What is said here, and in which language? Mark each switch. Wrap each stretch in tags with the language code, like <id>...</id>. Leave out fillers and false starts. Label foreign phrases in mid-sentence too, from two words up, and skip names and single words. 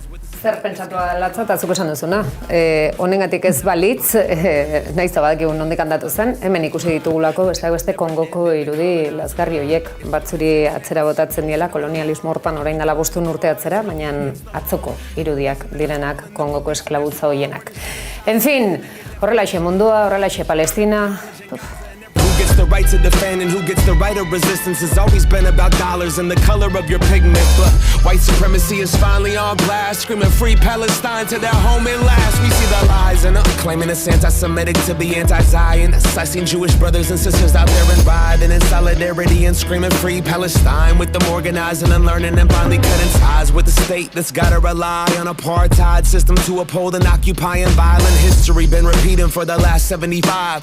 <eu>Zer pentsatua latza eta zuk esan duzuna. Honengatik ez balitz, nahiz da badakigu nondik handatu zen, hemen ikusi ditugulako beste Kongoko irudi lazgarri horiek batzuri atzera botatzen diela, kolonialismo hortan orain dela 5 urte atzera, baina atzoko irudiak direnak Kongoko esklabutza horienak.</eu> <es>En fin,</es> <eu>horrelaxe mundua, horrelaxe Palestina.</eu> <en>Gets the right to defend and who gets the right of resistance has always been about dollars and the color of your pigment. But white supremacy is finally on blast, screaming free Palestine to their home at last. We see the lies and claiming it's anti-Semitic to be anti-Zionist. I seen Jewish brothers and sisters out there and riding in solidarity and screaming free Palestine, with them organizing and learning and finally cutting ties with the state that's gotta rely on apartheid system to uphold an occupying violent history been repeating for the last 75.</en>